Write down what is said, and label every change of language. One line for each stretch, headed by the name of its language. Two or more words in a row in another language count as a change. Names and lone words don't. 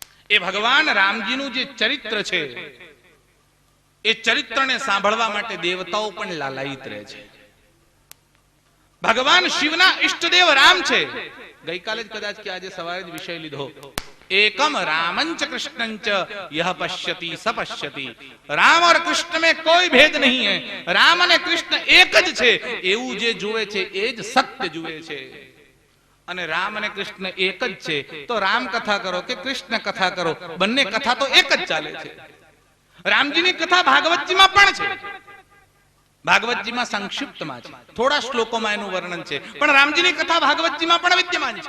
Gujarati: એ ભગવાન રામજીનું જે ચરિત્ર છે એ ચરિત્રને સાંભળવા માટે દેવતાઓ પણ લાલાયિત રહે છે. ભગવાન શિવના ઈષ્ટદેવ રામ છે. ગઈકાલે જ કદાચ કે આજે સવારે જ વિષય લીધો,
Sanskrit: एकम रामंच कृष्णंच यह पश्यति स पश्यति.
Hindi: राम और कृष्ण में कोई भेद नहीं है.
Gujarati: राम અને કૃષ્ણ એક જ છે એવું જે જુએ છે એ જ સત્ય જુએ છે. અને રામ અને કૃષ્ણ એક જ છે તો રામ કથા કરો કે કૃષ્ણ કથા કરો, બંને કથા તો એક જ ચાલે છે. રામજીની કથા ભાગવતજીમાં પણ છે. ભાગવતજીમાં સંક્ષિપ્તમાં છે, થોડા શ્લોકોમાં એનું વર્ણન છે, પણ રામજીની કથા ભાગવતજીમાં પણ વિદ્યમાન છે.